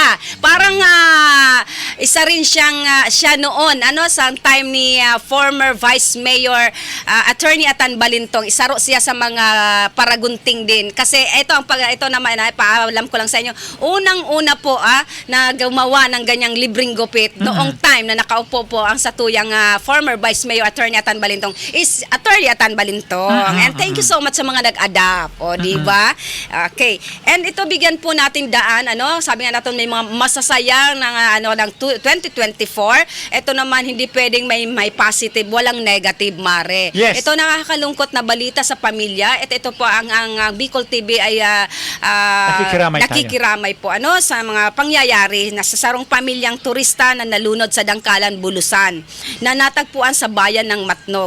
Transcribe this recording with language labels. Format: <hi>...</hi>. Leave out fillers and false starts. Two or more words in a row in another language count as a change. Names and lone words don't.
<tl>Parang isa rin siya noon sa time ni</tl> <en>former Vice Mayor</en> <tl>Attorney Atan Balintong. Isa ro siya sa mga paragunting din. Kasi ito naman paalam ko lang sa inyo. Unang-una po na gumawa ng ganyang libreng gupit noong time na nakaupo po ang satuyang</tl> <en>former Vice Mayor</en> <tl>Attorney Atan Balintong is Attorney Atan Balintong.</tl> <en>And thank you so much</en> <tl>sa mga nag-adapt. O, di ba? Okay. And ito bigyan po natin daan, sabi nga natin may mga masasayang ng 2024. Ito naman hindi pwedeng may positive, walang negative, Mare.</tl> <en>Yes.</en> <tl>Ito nakakalungkot na balita sa pamilya. At ito po ang Bicol TV ay nakikiramay po sa mga pangyayari na sa sarong pamilyang turista na nalunod sa Dangkalan, Bulusan na natagpuan sa bayan ng Matnog.</tl>